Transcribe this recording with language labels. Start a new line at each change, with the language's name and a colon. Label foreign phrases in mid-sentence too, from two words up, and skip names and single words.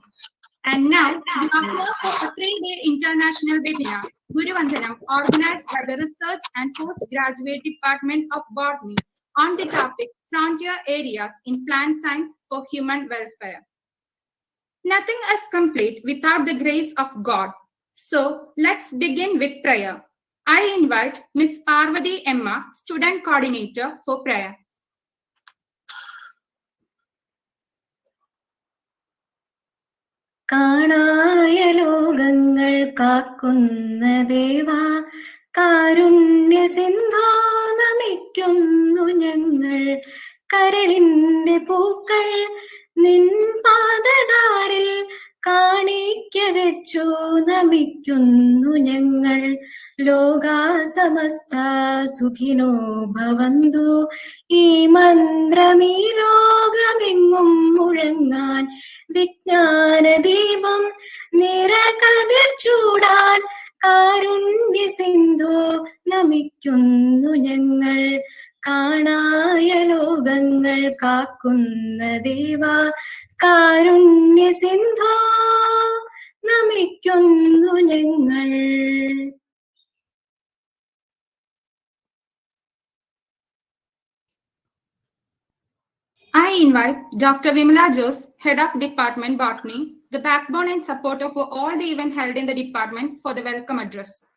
English: And now, we are here for a 3-day international webinar, Guru Vandanam, organized by the Research and Postgraduate Department of Botany on the topic Frontier Areas in Plant Science for Human Welfare. Nothing is complete without the grace of God. So, let's begin with prayer. I invite Ms. Parvati Emma, Student Coordinator, for prayer.
Malayalam: കാണായ ലോകങ്ങൾ കാക്കുന്ന ദേവാ കാരുണ്യ സിന്ധോ നമിക്കുന്നു ഞങ്ങൾ കരളിന്റെ പൂക്കൾ നിൻ പാദധാരിൽ കാണിക്ക വെച്ചു നമിക്കുന്നു ഞങ്ങൾ
Sanskrit: लोका समस्त सुखिनो भवन्तु
Malayalam: ഈ മന്ത്രമീ ലോകമെങ്ങും മുഴങ്ങാൻ വിജ്ഞാനദീപം നിറകതിർ ചൂടാൻ കാരുണ്യ സിന്ധോ നമിക്കുന്നു ഞങ്ങൾ കാണായ ലോകങ്ങൾ കാക്കുന്ന ദേവാ കാരുണ്യ സിന്ധോ നമിക്കുന്നു ഞങ്ങൾ.
English: I invite Dr. Vimala Jose, Head of Department Botany, the backbone and supporter for all the events held in the department, for the welcome address.